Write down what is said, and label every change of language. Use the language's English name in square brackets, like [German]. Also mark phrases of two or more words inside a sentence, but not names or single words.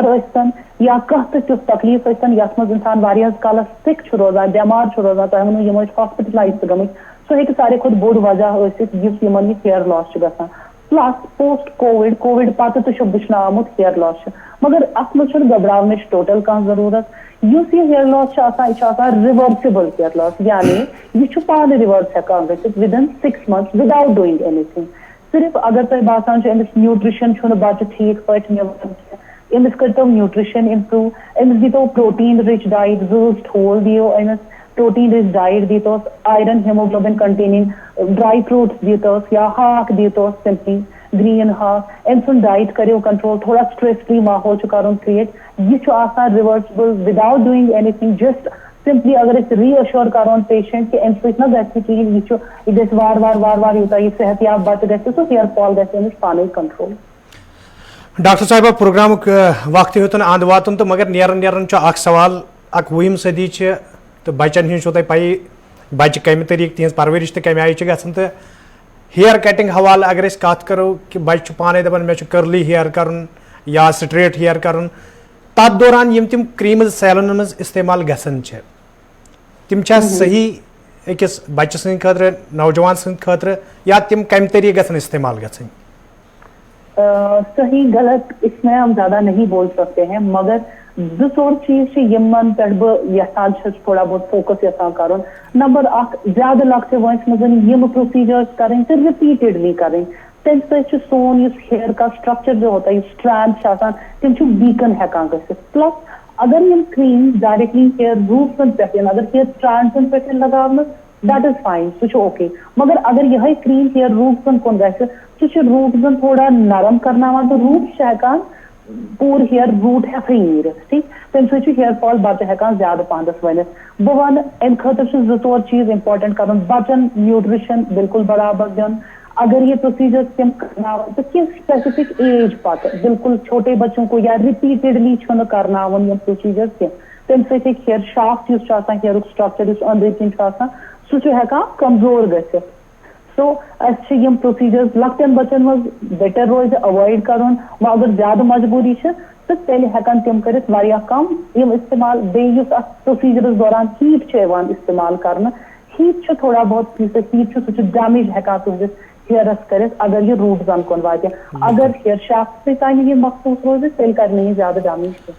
[Kashmiri] ٲسۍتن یا کانٛہہ تہِ تیُتھ تکلیٖف ٲسۍتن یتھ منٛز انسان واریاہس کالس سِک چھُ روزان بٮ۪مار چھُ روزان تۄہہِ ووٚنوٕ یِم ٲسۍ ہاسپِٹلایز تہِ گٔمٕتۍ سُہ ہیٚکہِ ساروی کھۄتہٕ بوٚڑ وجہ ٲسِتھ یُس یِمن یہِ [English] hair loss [Kashmiri] چھُ گژھان [English] plus post covid [Kashmiri] پتہٕ تہِ چھُ وٕچھنہٕ آمُت [English] hair loss [Kashmiri] چھُ مگر اتھ منٛز چھُنہٕ گھبراونٕچ ٹوٹل کانٛہہ ضروٗرت یُس یہِ [English] hair loss [Kashmiri] چھُ آسان یہِ چھُ آسان [English] reversible hair loss [Kashmiri] یعنی یہِ چھُ پانہٕ رِؤرس ہٮ۪کان گٔژھِتھ [English] within 6 months without doing anything [Kashmiri] صرف اگر تۄہہِ باسان چھُ أمِس نیوٗٹرِشن چھُنہٕ بچہِ ٹھیٖک پٲٹھۍ نِوان أمِس کٔرۍتو [English] nutrition improve [Kashmiri] أمِس دیٖتو [English] protein rich diet [Kashmiri] زٲژ ٹھوٗل دِیو أمِس [English] protein rich diet [Kashmiri] دیٖتوس [English] iron haemoglobin containing dry fruits [Kashmiri] دیٖتوس یا ہاکھ دیٖتوس [English] simply green [Kashmiri] ہاکھ أمۍ سُنٛد ڈایٹ کٔرِو کنٹرول تھوڑا [English] stress free [Kashmiri] ماحول چھُ کرُن کریٹ یہِ چھُ آسان [English] reversible without doing anything just simply [Kashmiri] اگر أسۍ [English] reassure [Kashmiri] کرون پیشنٹ کہ امہِ سۭتۍ نہ گژھِ کِہیٖنۍ یہِ چھُ یہِ گژھِ وارٕ یوٗتاہ یہِ صحت یاب بچہِ گژھِ سُہ [English] hair fall [Kashmiri] گژھِ أمِس پانے کنٹرول ڈاکٹر صاحبہ پروگرامُک وقت ہیوٚتُن اند واتُن تہٕ مگر نیران چھُ اکھ سوال 21 صدی چھِ تہٕ بچن ہٕنٛز چھو تۄہہِ پیی بچہِ کمہِ طریٖقہٕ تِہنٛز پرورش تہِ کمہِ آیہِ چھِ گژھان تہٕ [English] hair cutting [Kashmiri] حوالہٕ اگر أسۍ کتھ کرو کہِ بچہِ چھُ پانے دپان مےٚ چھُ [English] curly hair [Kashmiri] کرُن یا [English] straight hair [Kashmiri] کرُن تتھ دوران یِم تِم کریٖمٕز سیلونن منٛز استعمال گژھان چھِ تِم چھا صحیح أکِس بچہِ سٕنٛدِ خٲطرٕ نوجوان سٕنٛدِ خٲطرٕ یا تِم کمہِ طریٖقہٕ گژھن استعمال گژھٕنۍ [Urdu] صحیح غلط اس میں ہم زیادہ نہیں بول سکتے ہیں [Kashmiri] مگر 2 چیز یمن پہ بہت یژھان تھوڑا بہت فوکس یژھان کرن نمبر 1 زیادہ لۄکٹہِ وٲنٛسہِ منٛز یم پروسیجرز [Urdu] کریں تو رپیٹڈلی کریں [Kashmiri] تمہِ سۭتۍ سون یُس [Urdu] ہیئر کا سٹرکچر جو ہوتا ہے [Kashmiri] یُس سٹرینڈ آسان تِم چھِ ویٖکن ہٮ۪کان گٔژھِتھ پلس اگر یم [English] cream directly [Kashmiri] ہیئر روٹسن پہ اگر ہیئر سٹرینڈسن پہ لگاونہٕ [English] that is fine [Kashmiri] سُہ چھُ اوکے مگر اگر یِہے کریم ہیئر روٹسن کُن گژھِ سُہ چھُ روٹسن تھوڑا نرم کرناوان تہٕ روٹس چھِ ہٮ۪کان پور [English] hair root [Kashmiri] ہیکھے نیرتھ ٹھیک تمہ سۭتۍ چھُ [English] hair fall [Kashmiri] بچہ ہیکان زیادٕ پہنس ؤنِتھ بہٕ وَنہٕ امہِ خٲطرٕ چھُ 2-4 چیٖز اِمپاٹنٹ کرُن بچن نیوٗٹرِشن بالکل برابر دیُن اگر یہ پروسیجر تم کرناون تو کس [English] specific age [Kashmiri] پتہ [Urdu] بالکل چھوٹے بچوں [Kashmiri] کو یا رپیٹڈلی چھُنہٕ کرناون یم پروسیجر کینٛہہ تمہِ سۭتۍ ہیٚکہِ [English] hair shaft [Kashmiri] یُس چھُ آسان ہیئرُک سٹرکچر یُس أنٛدرۍ کِنۍ چھُ آسان سُہ چھُ ہیٚکان کمزور گٔژھِتھ سو اَسہِ چھِ یِم پروسیجرز لۄکٹٮ۪ن بچن منٛز بیٹر روزِ اوایڈ کرُن وۄنۍ اگر زیادٕ مجبوٗری چھِ تہٕ تیٚلہِ ہیٚکن تِم کٔرِتھ واریاہ کم یِم استعمال بیٚیہِ یُس اتھ پروسیجرس دوران ہیٖٹ چھُ یِوان استعمال کرنہٕ ہیٖٹ چھُ تھوڑا بہت یُس ہیٖٹ چھُ سُہ چھُ ڈیمیج ہیٚکان تُہنٛدِس ہیئرس کرِتھ اگر یہ روٹ زن کُن واتہِ اگر [English] hair shaft [Kashmiri] تانۍ یہ مخصوص روزِ تیٚلہِ کرِ نہٕ یہِ زیادٕ ڈیمیج کینٛہہ